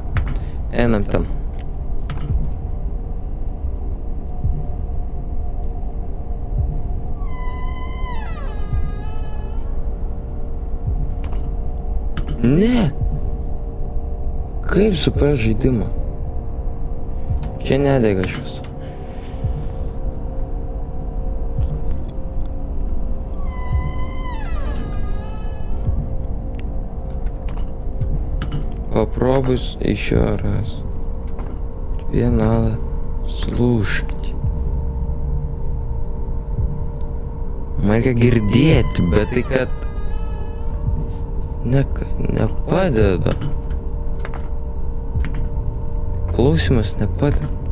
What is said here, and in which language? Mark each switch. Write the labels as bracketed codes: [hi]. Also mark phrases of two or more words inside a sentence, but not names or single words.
[lt] Einam ten. Ne. Kaip suprast žaidimą? Čia nedega šviesa. [ru] Попробуй еще раз. Тебе надо слушать. [lt] Man reikia girdėti, bet tai kad nepadeda. Klausimas nepadeda.